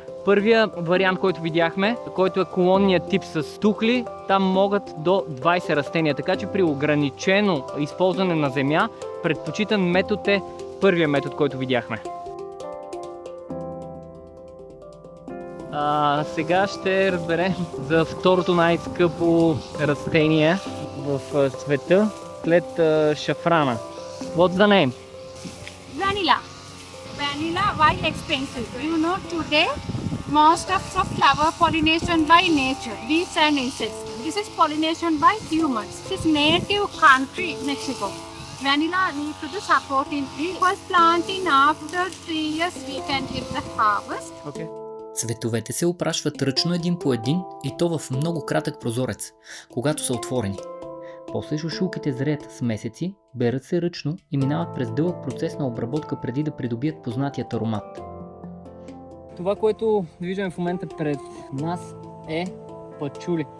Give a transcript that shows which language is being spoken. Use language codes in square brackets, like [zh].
[bg] Първия вариант, който видяхме, който е колонният тип с тухли, там могат до 20 растения, така че при ограничено използване на земя, предпочитан метод е първия метод, който видяхме. Сега ще разберем за второто най-скъпо растение в света след шафрана. [en] What's the name? Vanilla. Vanilla, why expensive? You know, today most of the flower pollination by nature, bees and insects. This is pollination by humans. This is native country, Mexico. Vanilla needs to be support in the first planting. After 3 years we can get the harvest. Okay. [bg] Цветовете се опрашват ръчно един по един и то в много кратък прозорец, когато са отворени. После шушулките зреят с месеци, берат се ръчно и минават през дълъг процес на обработка преди да придобият познатият аромат. Това, което виждаме в момента пред нас е пачули.